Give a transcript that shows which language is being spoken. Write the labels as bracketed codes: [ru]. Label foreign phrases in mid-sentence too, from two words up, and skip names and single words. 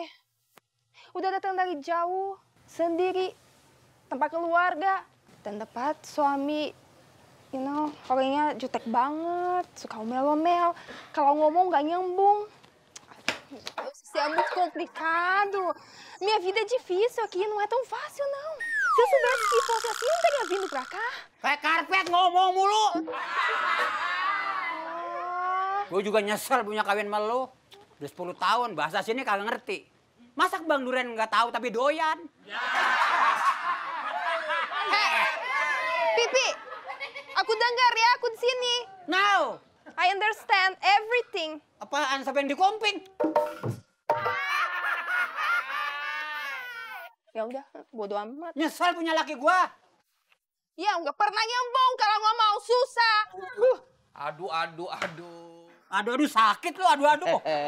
[id] Udah datang dari jauh, sendiri, tanpa keluarga, dan dapat suami, orangnya jutek banget, suka omel-omel. Kalau ngomong gak nyambung. [pt] Isso é muito complicado. Minha vida é difícil aqui, não é tão fácil, não. Se eu soubesse que fosse assim, eu não teria vindo pra cá. [id] Kayak karpet ngomong mulu. Gue juga nyesel punya kawin sama lu. Udah 10 tahun, bahasa sini kagak ngerti. Masak Bang Duren nggak tahu tapi doyan. Pipi, aku dengar ya, aku di sini. [en] Now, I understand everything. [id] apaan sampai yang dikomping? Ya udah, bodo amat. Nyesel punya laki gua. Ya nggak pernah nyambung kalau ngomong susah. Aduh sakit lu, aduh.